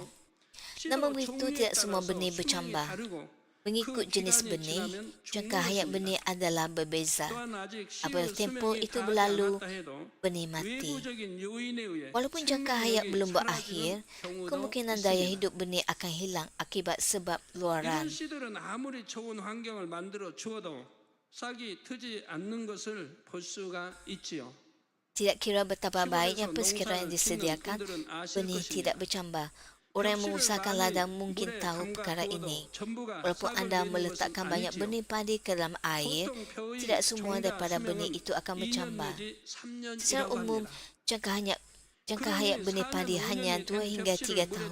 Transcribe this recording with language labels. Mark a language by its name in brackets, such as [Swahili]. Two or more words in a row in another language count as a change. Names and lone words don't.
[Malay] Namun begitu, tidak semua benih bercambah. Mengikut jenis benih, jangka hayat benih adalah berbeza. Apabila tempoh itu berlalu, benih mati. Walaupun jangka hayat belum berakhir, kemungkinan daya hidup benih akan hilang akibat sebab luaran. [Korean] 이런 씨들은 아무리 좋은 환경을 만들어 주어도 싹이 트지 않는 것을 볼 수가 있지요. [Malay] Tidak kira betapa baiknya persekiraan yang disediakan, benih tidak bercambah. Orang yang mengusahakan ladang mungkin tahu perkara ini. Walaupun anda meletakkan banyak benih padi ke dalam air, tidak semua daripada benih itu akan bercambah. Secara umum, jangka hayat benih padi hanya 2 hingga 3 tahun.